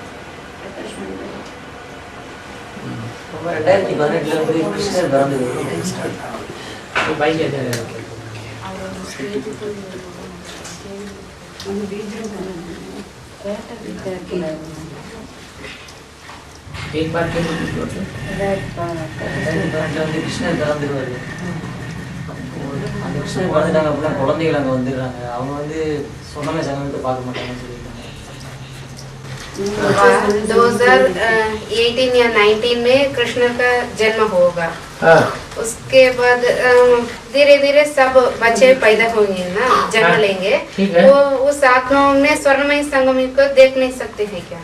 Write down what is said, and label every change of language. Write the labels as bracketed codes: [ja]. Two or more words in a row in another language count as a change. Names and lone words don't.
[hi] कृष्ण तो भाई क्या कह रहे हैं? एक बार फिर [ta] கிருஷ்ணன் திறந்துருவாரு. அந்த கிருஷ்ணன் பிறந்துட்டாங்க அப்படின்னா குழந்தைகள் அங்கே வந்துடுறாங்க. அவங்க வந்து சொன்னமே சங்கத்தை பார்க்க மாட்டாங்கன்னு சொல்லியிருக்காங்க. [hi] 2018 या 19 में कृष्ण का जन्म होगा हाँ। उसके बाद धीरे धीरे सब बच्चे पैदा होंगे ना, जन्म हाँ, लेंगे। ठीक है। वो उस आत्माओं में स्वर्णमयी संगम युग को देख नहीं सकते हैं क्या?